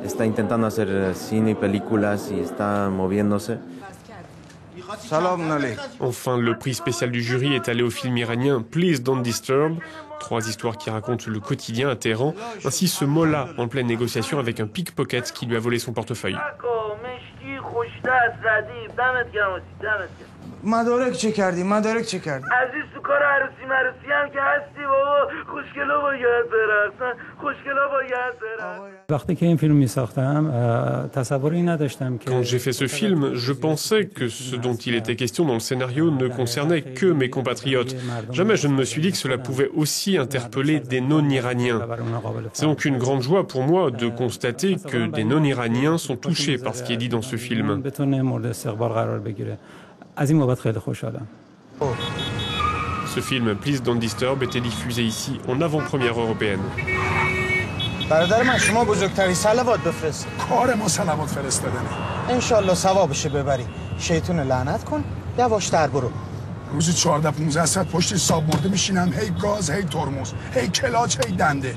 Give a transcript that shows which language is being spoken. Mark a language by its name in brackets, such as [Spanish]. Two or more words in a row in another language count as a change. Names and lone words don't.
[French] Enfin, le prix spécial du jury est allé au film iranien Please Don't Disturb. 3 histoires qui racontent le quotidien à Téhéran. Ainsi, ce mollah en pleine négociation avec un pickpocket qui lui a volé son portefeuille. [Persian] مدارک چه کردی؟ مدارک چه کردی؟ عزیز تو کار عروسی مروسی هم که هستی بابا خوشگلا باید برقصن خوشگلا باید برقصن. وقتی که این فیلم می‌ساختم تصوری نداشتم که [French] Quand j'ai fait ce film, je pensais que ce dont il était question dans le scénario ne concernait que mes compatriotes. Jamais je ne me suis dit que cela pouvait aussi interpeller des non-iraniens. C'est donc une grande joie pour moi de constater que des non-iraniens sont touchés par ce qui est dit dans ce film. Ce film, Please Don't Disturb, était diffusé ici en avant-première européenne. [Persian] برادر من شما بزرگترین صلوات بفرست. کار ما صلوات فرستادنه. [Arabic] ان شاء الله [Persian] ثوابش ببری. شیطون لعنت کن. یواشتر برو. روزی 14-15 ساعت پشت حساب مرده میشینم هی گاز هی ترمز هی کلاچ هی دنده.